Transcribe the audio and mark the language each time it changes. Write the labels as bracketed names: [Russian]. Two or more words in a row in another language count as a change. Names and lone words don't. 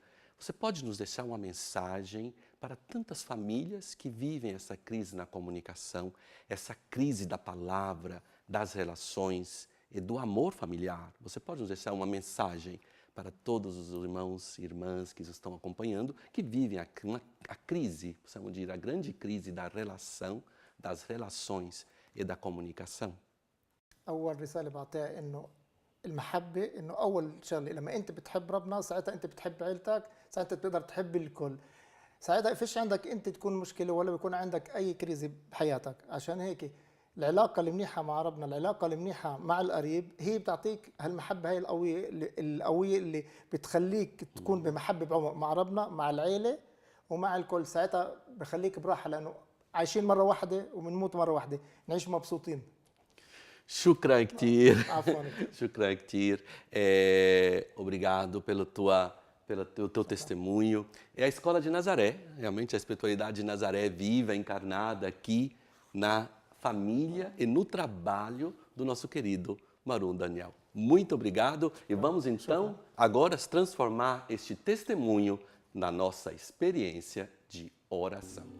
[Portuguese] Você pode nos deixar uma mensagem para tantas famílias que vivem essa crise na comunicação, essa crise da palavra, das relações e do amor familiar? Você pode nos deixar uma mensagem para todos os irmãos e irmãs que estão acompanhando, que vivem a crise, precisamos dizer, a grande crise da relação, das relações e da comunicação? [Arabic] أول رسالة بعطيها إنه المحبة، إنه أول شغلة لما أنت بتحب ربنا ساعتها أنت بتحب عيلتك، ساعتها بتقدر تحب الكل. ساعتها فيش عندك أنت تكون مشكلة ولا بيكون عندك أي كريزة بحياتك. عشان هيك العلاقة المنيحة مع ربنا، العلاقة المنيحة مع القريب هي بتعطيك هالمحبة هي القوية اللي بتخليك تكون بمحبة بعمق مع ربنا، مع العيلة ومع الكل. ساعتها بخليك براحة، لأنه عايشين مرة واحدة وبنموت مرة واحدة، نعيش مبسوطين. شكرا كتير. عفوا. شكرا كتير. [Portuguese] Obrigado pelo teu testemunho. É a Escola de Nazaré, realmente a espiritualidade de Nazaré viva, encarnada aqui na família e no trabalho do nosso querido Marum Daniel. Muito obrigado e vamos então agora transformar este testemunho na nossa experiência de oração.